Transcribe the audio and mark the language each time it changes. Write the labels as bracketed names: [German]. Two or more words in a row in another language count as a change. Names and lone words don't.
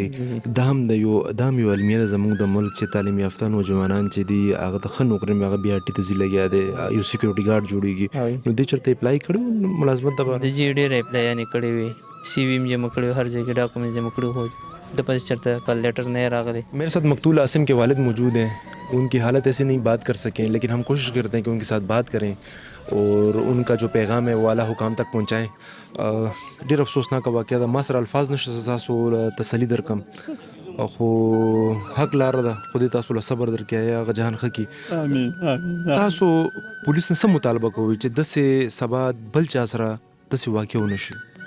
[Pashto] دا هم یو المیه ده زموږ د ملک چې تعلیم یافته نوجوانان چې دي هغه ته ښه نوکري مې هغه بی آر ټي ته ځي لګیا دی، یو [English] security guard [Pashto] جوړېږي. نو دې چېرته اپلای کړی ملازمت دپاره؟ د جي ډېر اپلایانې کړې وې، سی وي م جمع کړی و، هر ځای کې ډاکومنټ جمع کړي خو د پس چرته [English] call letter [Pashto] نہیں راغلی. [Urdu] میرے ساتھ مقتول عاصم کے والد موجود ہیں، ان کی حالت ایسے نہیں بات کر سکیں، لیکن ہم کوشش کرتے ہیں کہ ان کے ساتھ بات کریں اور ان کا جو پیغام ہے وہ اعلیٰ حکام تک پہنچائیں. [Pashto] ډېر افسوسناک واقعه ده، ما سره الفاظ نشته تاسو تسلی درکم، خو حق لاره ده، خدای تاسو له صبر درکړي، هغه جهان ښه کړي. آمین آمین. تاسو پولیس نه څه مطالبه کوئ چې داسې سبا بل چا سره داسې واقع ونه شي؟